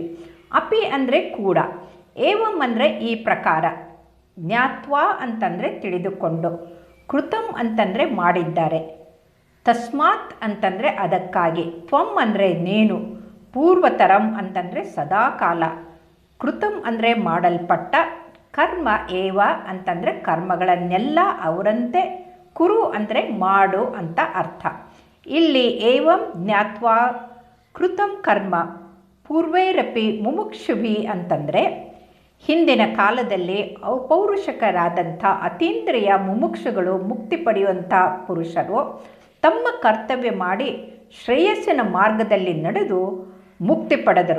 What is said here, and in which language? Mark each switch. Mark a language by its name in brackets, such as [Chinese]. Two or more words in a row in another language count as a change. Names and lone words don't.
[Kannada] ಅಪಿ ಅಂದರೆ ಕೂಡ, ಏವಂ ಅಂದರೆ ಈ ಪ್ರಕಾರ, ಜ್ಞಾತ್ವಾ ಅಂತಂದರೆ ತಿಳಿದುಕೊಂಡು, ಕೃತಂ ಅಂತಂದರೆ ಮಾಡಿದ್ದಾರೆ, ತಸ್ಮಾತ್ ಅಂತಂದರೆ ಅದಕ್ಕಾಗಿ, ತ್ವಂ ಅಂದರೆ ನೀನು, ಪೂರ್ವತರಂ ಅಂತಂದರೆ ಸದಾಕಾಲ, ಕೃತಂ ಅಂದರೆ ಮಾಡಲ್ಪಟ್ಟ, [Sanskrit] ಕರ್ಮ ಏವ [Kannada] ಅಂತಂದರೆ ಕರ್ಮಗಳನ್ನೆಲ್ಲ ಅವರಂತೆ, ಕುರು ಅಂದರೆ ಮಾಡು ಅಂತ ಅರ್ಥ. ಇಲ್ಲಿ [Sanskrit] ಏವಂ ಜ್ಞಾತ್ವಾ ಕೃತಂ ಕರ್ಮ ಪೂರ್ವೈರಪಿ ಮುಮುಕ್ಷುಭಿ [Kannada] ಅಂತಂದರೆ ಹಿಂದಿನ ಕಾಲದಲ್ಲಿ ಅಪೌರುಷಕರಾದಂಥ ಅತೀಂದ್ರಿಯ ಮುಮುಕ್ಷುಗಳು, ಮುಕ್ತಿ ಪಡೆಯುವಂಥ ಪುರುಷರು ತಮ್ಮ ಕರ್ತವ್ಯ ಮಾಡಿ ಶ್ರೇಯಸ್ಸಿನ ಮಾರ್ಗದಲ್ಲಿ ನಡೆದು ಮುಕ್ತಿ ಪಡೆದರು.